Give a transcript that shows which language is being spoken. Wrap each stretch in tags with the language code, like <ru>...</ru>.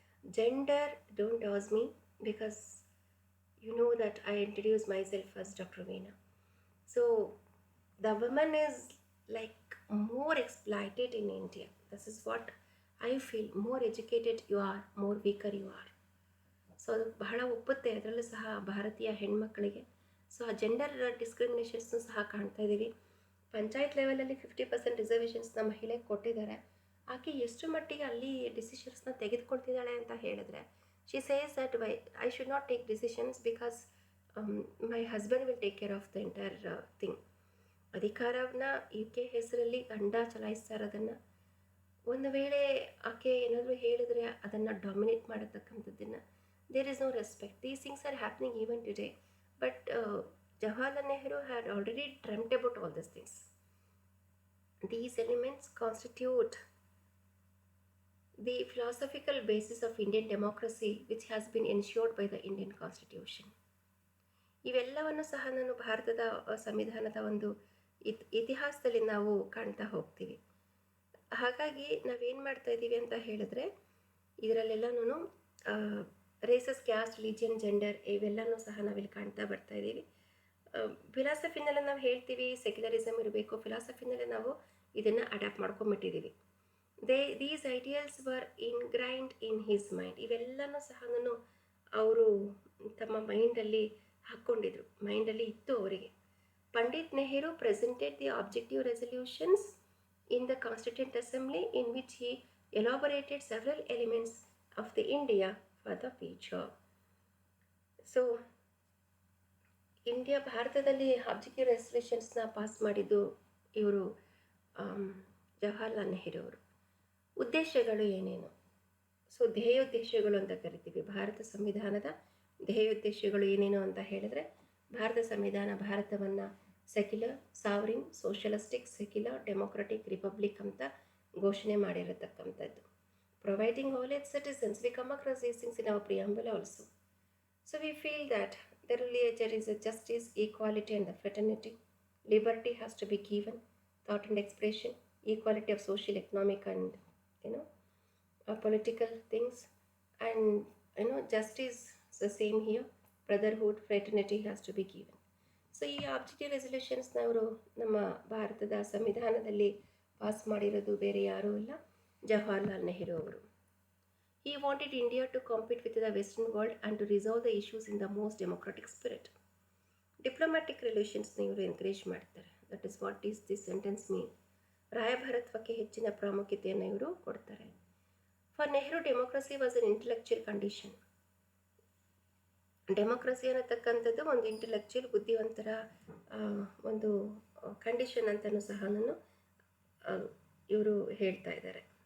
<en>Gender, don't ask me because you know that I introduced myself as Dr. Veena. So the woman is like more exploited in India. This is what I feel. More educated you are, more weaker you are.</en> <kn>So ಅದು ಬಹಳ ಒಪ್ಪುತ್ತೆ ಅದರಲ್ಲೂ ಸಹ ಭಾರತೀಯ ಹೆಣ್ಮಕ್ಕಳಿಗೆ. So ಆ gender ಡಿಸ್ಕ್ರಿಮಿನೇಷನ್ಸ್ನು ಸಹ ಕಾಣ್ತಾ ಇದ್ದೀವಿ. ಪಂಚಾಯತ್ ಲೆವೆಲಲ್ಲಿ 50% ರಿಸರ್ವೇಷನ್ಸ್ನ ಮಹಿಳೆಗೆ ಕೊಟ್ಟಿದ್ದಾರೆ. ಆಕೆ ಎಷ್ಟು ಮಟ್ಟಿಗೆ ಅಲ್ಲಿ ಡಿಸಿಷನ್ಸ್ನ ತೆಗೆದುಕೊಳ್ತಿದ್ದಾಳೆ ಅಂತ ಹೇಳಿದ್ರೆ,</kn> <en>she says that I should not take decisions because my husband will take care of the entire thing.</en> <kn>ಅಧಿಕಾರವನ್ನು ಈಕೆ ಹೆಸರಲ್ಲಿ ಗಂಡ ಚಲಾಯಿಸ್ತಾ ಇರೋದನ್ನು, ಒಂದು ವೇಳೆ ಆಕೆ ಏನಾದರೂ ಹೇಳಿದ್ರೆ ಅದನ್ನು dominate ಮಾಡತಕ್ಕಂಥದ್ದನ್ನು,</kn> <en>there is no respect. These things are happening even today. But Jawaharlal Nehru had already dreamt about all these things. These elements constitute the philosophical basis of Indian democracy, which has been ensured by the Indian Constitution.</en> <kn>ಇವೆಲ್ಲವನ್ನು ಸಹ ನಾನು ಭಾರತದ ಸಂವಿಧಾನದ ಒಂದು ಇತಿಹಾಸದಲ್ಲಿ ನಾವು ಕಾಣ್ತಾ ಹೋಗ್ತೀವಿ. ಹಾಗಾಗಿ ನಾವೇನು ಮಾಡ್ತಾ ಇದ್ದೀವಿ ಅಂತ ಹೇಳಿದ್ರೆ, ಇದರಲ್ಲೆಲ್ಲನೂ ರೇಸಸ್, ಕ್ಯಾಸ್ಟ್, ರಿಲಿಜಿಯನ್, ಜೆಂಡರ್ ಇವೆಲ್ಲನೂ ಸಹ ನಾವಿಲ್ಲಿ ಕಾಣ್ತಾ ಬರ್ತಾ ಇದ್ದೀವಿ. ಫಿಲಾಸಫಿನಲ್ಲೇ ನಾವು ಹೇಳ್ತೀವಿ ಸೆಕ್ಯುಲರಿಸಮ್ ಇರಬೇಕು, ಫಿಲಾಸಫಿನಲ್ಲೇ ನಾವು ಇದನ್ನು adapt ಮಾಡ್ಕೊಂಬಿಟ್ಟಿದ್ದೀವಿ.</kn> <en>These ideals were ingrained in his mind.</en> <kn>ಇವೆಲ್ಲನೂ ಸಹ ಅವರು ತಮ್ಮ ಮೈಂಡಲ್ಲಿ ಹಾಕ್ಕೊಂಡಿದ್ರು, ಮೈಂಡಲ್ಲಿ ಇತ್ತು ಅವರಿಗೆ.</kn> <en>Pandit Nehru presented the objective resolutions in the Constituent Assembly, in which he elaborated several elements of the India for the future.</en> <kn>So ಭಾರತದಲ್ಲಿ ಆಬ್ಜೆಕ್ಟಿವ್ ರೆಸಲ್ಯೂಷನ್ಸ್ನ ಪಾಸ್ ಮಾಡಿದ್ದು ಇವರು ಜವಾಹರ್ಲಾಲ್ ನೆಹರು ಅವರು. ಉದ್ದೇಶಗಳು ಏನೇನು? ಸೊ ಧ್ಯೇಯೋದ್ದೇಶಗಳು ಅಂತ ಕರಿತೀವಿ. ಭಾರತ ಸಂವಿಧಾನದ ಧ್ಯೇಯೋದ್ದೇಶಗಳು ಏನೇನು ಅಂತ ಹೇಳಿದ್ರೆ, ಭಾರತ ಸಂವಿಧಾನ ಭಾರತವನ್ನು secular, sovereign, socialistic, secular, democratic republic ಅಂತ ಘೋಷಣೆ ಮಾಡಿರತಕ್ಕಂಥದ್ದು.</kn> <en>Providing all its citizens, we come across these things in our preamble also. So we feel that there is a justice, equality and the fraternity. Liberty has to be given, thought and expression, equality of social, economic and political things, and justice is the same here. Brotherhood, fraternity has to be given.</en> <kn>So ಈ objective ರೆಸಲ್ಯೂಷನ್ಸ್ನವರು ನಮ್ಮ ಭಾರತದ ಸಂವಿಧಾನದಲ್ಲಿ pass ಮಾಡಿರೋದು ಬೇರೆ ಯಾರೂ ಇಲ್ಲ, ಜವಾಹರ್ಲಾಲ್ ನೆಹರು ಅವರು.</kn> <en>He wanted India to compete with the Western world and to resolve the issues in the most democratic spirit. Diplomatic relations</en> <kn>ಇವರು ಎನ್ಕರೇಜ್ ಮಾಡ್ತಾರೆ.</kn> <en>That is what is this sentence mean.</en> <kn>ರಾಯಭಾರತ್ವಕ್ಕೆ ಹೆಚ್ಚಿನ ಪ್ರಾಮುಖ್ಯತೆಯನ್ನು ಇವರು ಕೊಡ್ತಾರೆ.</kn> <en>For Nehru, democracy was an intellectual condition.</en> <kn>Democracy ಅನ್ನತಕ್ಕಂಥದ್ದು ಒಂದು intellectual, ಬುದ್ಧಿವಂತರ ಒಂದು condition ಅಂತಲೂ ಸಹ ಇವರು ಹೇಳ್ತಾ ಇದ್ದಾರೆ.</kn>